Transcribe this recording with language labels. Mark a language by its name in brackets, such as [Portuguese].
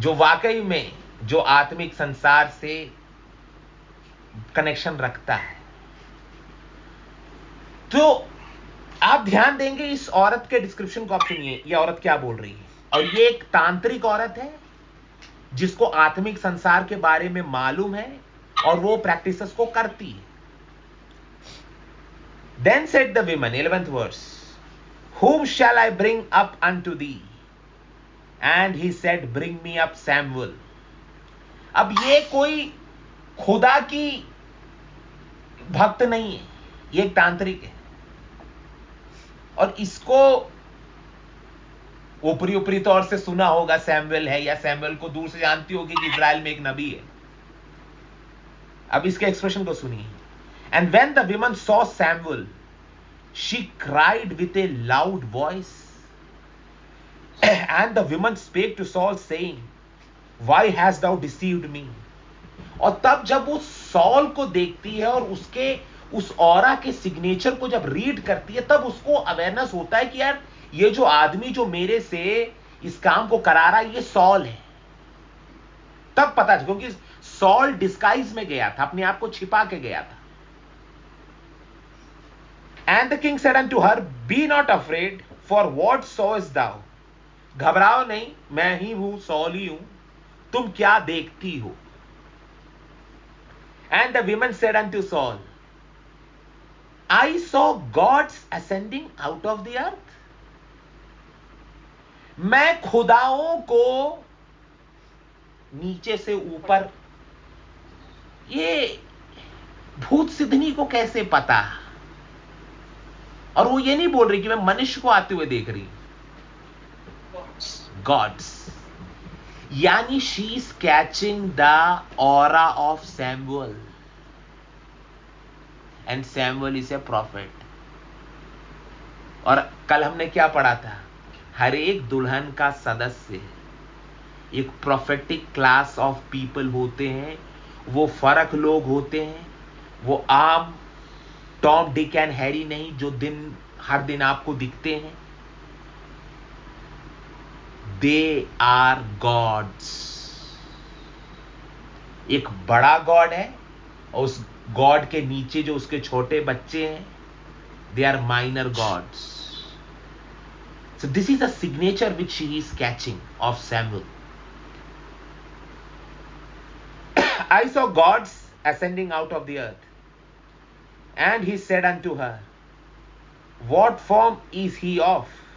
[Hindi] जो वाकई में जो आत्मिक संसार से कनेक्शन रखता है, तो आप ध्यान देंगे इस औरत के डिस्क्रिप्शन को। आप सुनिए ये औरत क्या बोल रही है। और ये एक तांत्रिक औरत है जिसको आत्मिक संसार के बारे में मालूम है और वो प्रैक्टिसेस को करती है। [English] Then said the woman, 11th verse, whom shall I bring up unto thee? And he said, bring me up Samuel. [Hindi] अब ये कोई खुदा की भक्त नहीं है, ये एक तांत्रिक है, और इसको ऊपरी तौर से सुना होगा सैमुएल है, या सैमुएल को दूर से जानती होगी कि इजराइल में एक नबी है। अब इसके एक्सप्रेशन को सुनिए। [English] And when the woman saw Samuel, she cried with a loud voice. And the woman spake to Saul, saying, why has thou deceived me. [Hindi] और तब जब वो सॉल को देखती है और उसके उस ऑरा के सिग्नेचर को जब रीड करती है, तब उसको अवेयरनेस होता है कि यार ये जो आदमी जो मेरे से इस काम को करा रहा है, ये सॉल है। तब पता चला, क्योंकि सॉल डिस्गाइज में गया था, अपने आप को छिपा के गया था। [English] And the king said unto her, be not afraid, for what sawest thou. [Hindi] घबराओ नहीं, मैं ही हूं, सॉल ही हूं, तुम क्या देखती हो। [English] And the women said unto Saul, I saw gods ascending out of the earth. [Hindi] मैं खुदाओं को नीचे से ऊपर, ये भूत सिद्धनी को कैसे पता। और वो ये नहीं बोल रही कि मैं मनुष्य को आते हुए देख रही, गॉड्स, यानी [English] She is catching the aura of Samuel, and Samuel is a prophet. [Hindi] और कल हमने क्या पढ़ा था, हर एक दुल्हन का सदस्य एक [English] prophetic class of people [Hindi] होते हैं। वो फर्क लोग होते हैं, वो आम टॉम डिक एंड हैरी नहीं जो हर दिन आपको दिखते हैं। [English] They are gods. [Hindi] एक बड़ा गॉड है और उस गॉड के नीचे जो उसके छोटे बच्चे हैं, [English] They are minor gods. So this is a signature which she is catching of Samuel. I saw gods ascending out of the earth. And he said unto her, what form is he of?